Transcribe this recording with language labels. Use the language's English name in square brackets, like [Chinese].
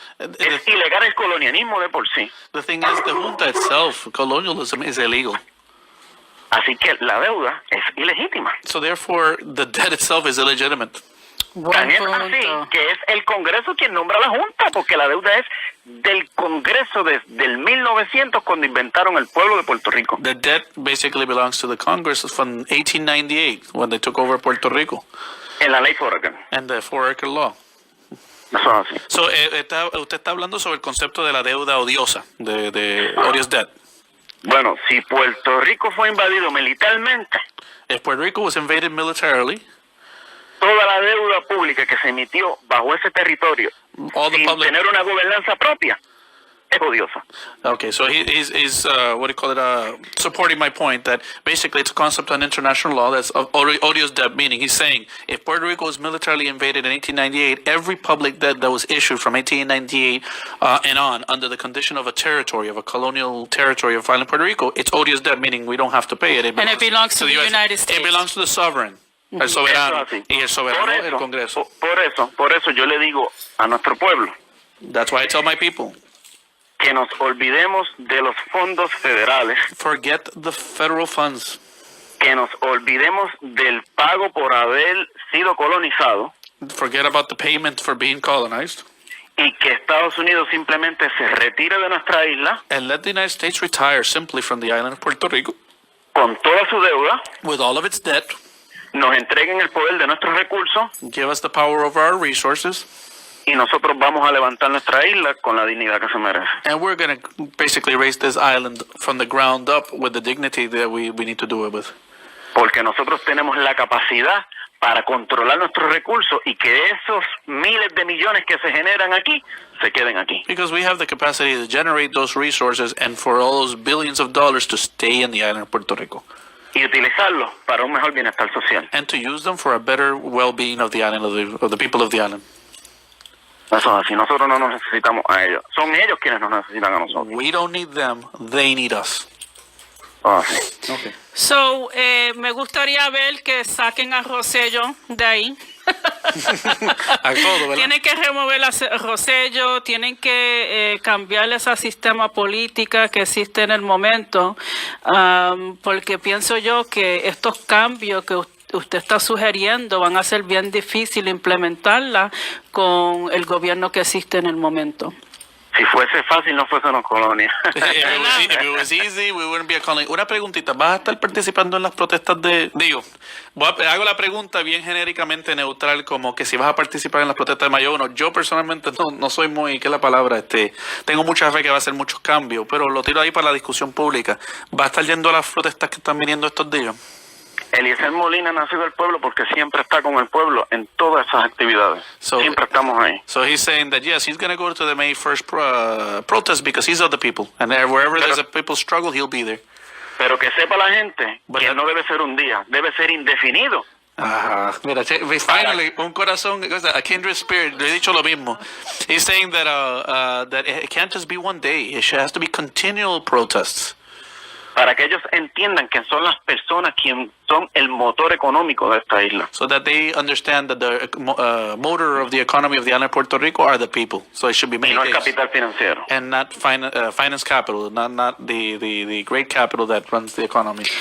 [Spanish] Es ilegal el colonialismo de por sí. [English] The thing is, the junta itself, colonialism, is illegal. [Spanish] Así que la deuda es ilegítima. [English] So therefore, the debt itself is illegitimate. [Spanish] Tan es así que es el Congreso quien nombra la Junta, porque la deuda es del Congreso desde el 1900, cuando inventaron el pueblo de Puerto Rico. [English] The debt basically belongs to the Congress from 1898, when they took over Puerto Rico. [Spanish] En la ley Foraker. [English] And the Foraker Law. [Spanish] Eso es así. So, usted está hablando sobre el concepto de la deuda odiosa, de [English] odious debt. [Spanish] Bueno, si Puerto Rico fue invadido militarmente, [English] if Puerto Rico was invaded militarily, [Spanish] toda la deuda pública que se emitió bajo ese territorio, sin tener una gobernanza propia, es odiosa. [English] Okay, so he's what do you call it? Supporting my point that basically it's a concept on international law that's odious debt, meaning he's saying if Puerto Rico was militarily invaded in 1898, every public debt that was issued from 1898 and on under the condition of a territory, of a colonial territory of island Puerto Rico, it's odious debt, meaning we don't have to pay it. And it belongs to the United States. It belongs to the sovereign. [Spanish] El soberano. Y el soberano, el Congreso. Por eso yo le digo a nuestro pueblo. [English] That's why I tell my people. [Spanish] Que nos olvidemos de los fondos federales. [English] Forget the federal funds. [Spanish] Que nos olvidemos del pago por haber sido colonizado. [English] Forget about the payment for being colonized. [Spanish] Y que Estados Unidos simplemente se retire de nuestra isla. [English] And let the United States retire simply from the island of Puerto Rico. [Spanish] Con toda su deuda. [English] With all of its debt. [Spanish] Nos entreguen el poder de nuestros recursos. [English] Give us the power of our resources. [Spanish] Y nosotros vamos a levantar nuestra isla con la dignidad que se merece. [English] And we're going to basically raise this island from the ground up with the dignity that we need to do it with. [Spanish] Porque nosotros tenemos la capacidad para controlar nuestros recursos y que esos miles de millones que se generan aquí se queden aquí. [English] Because we have the capacity to generate those resources and for all those billions of dollars to stay in the island of Puerto Rico. [Spanish] Y utilizarlos para un mejor bienestar social. [English] And to use them for a better well-being of the island, of the people of the island. [Spanish] Eso es así, nosotros no nos necesitamos a ellos. Son ellos quienes nos necesitan a nosotros. [English] We don't need them, they need us. [Spanish] Sí. [English] Okay. So, [Spanish] me gustaría ver que saquen a Rosselló de ahí. A todo, ¿verdad? Tienen que remover a Rosselló, tienen que cambiar ese sistema política que existe en el momento, porque pienso yo que estos cambios que usted está sugiriendo van a ser bien difícil implementarla con el gobierno que existe en el momento. Si fuese fácil, no fuese una colonia. [English] If it was easy, we wouldn't be a colony. [Spanish] Una preguntita, ¿vas a estar participando en las protestas hago la pregunta bien genéricamente neutral, como que si vas a participar en las protestas de mayo 1. Yo personalmente no soy muy, ¿qué es la palabra? Tengo mucha fe que va a hacer muchos cambios, pero lo tiro ahí para la discusión pública. ¿Va a estar yendo a las protestas que están viniendo estos días? Eliezer Molina nació del pueblo porque siempre está con el pueblo en todas esas actividades. Siempre estamos ahí. [English] So he's saying that yes, he's going to go to the May 1st protest because he's of the people, and wherever there's a people struggle, he'll be there. [Spanish] Pero que sepa la gente [English] But [Spanish] que [English] that- [Spanish] no debe ser un día, debe ser indefinido. Mira, [English] finally, [Spanish] un corazón, [English] a kindred spirit, [Spanish] le he dicho lo mismo. [English] He's saying that it can't just be one day. It has to be continual protests. [Spanish] Para que ellos entiendan que son las personas quienes son el motor económico de esta isla. [English] So that they understand that the motor of the economy of the island of Puerto Rico are the people. So it should be [Spanish] Y [English] many [Spanish] no el [English] days. [Spanish] capital financiero. [English] And not finance capital, not the great capital that runs the economy.